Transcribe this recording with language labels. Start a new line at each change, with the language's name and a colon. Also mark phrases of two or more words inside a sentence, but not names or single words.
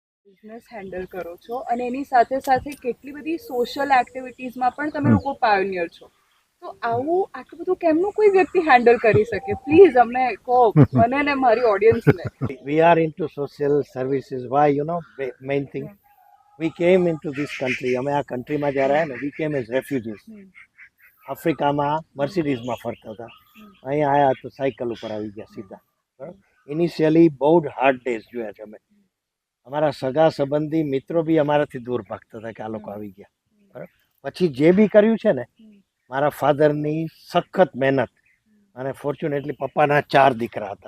Gujarati: બિઝનેસ હેન્ડલ કરો છો અને એની સાથે સાથે કેટલી બધી
English: social activities
Gujarati: પણ તમે લોકો પાયોનિયર છો, તો આવું આટલું બધું કેમનું કોઈ વ્યક્તિ હેન્ડલ કરી શકે? પ્લીઝ અમને કહો, મને ને મારી ઓડિયન્સને.
English: We are into social services. Why? Main thing. We came into this country.
Gujarati: અમે આ કન્ટ્રીમાં જ્યારે આવ્યા ને,
English: we came as refugees.
Gujarati: આફ્રિકામાં મર્સિડીઝમાં ફરતા હતા, અહીંયા આવ્યા તો સાયકલ ઉપર આવી ગયા સીધા. બરાબર. ઇનિશિયલી બહુ જ
English: hard days
Gujarati: જોયા છે અમે. અમારા સગા સંબંધી મિત્રો બી અમારાથી દૂર ભાગતા હતા કે આ લોકો આવી ગયા. બરાબર. પછી જે બી કર્યું છે ને, મારા ફાધરની સખત મહેનત અને ફોર્ચ્યુનેટલી પપ્પાના 4 દીકરા હતા.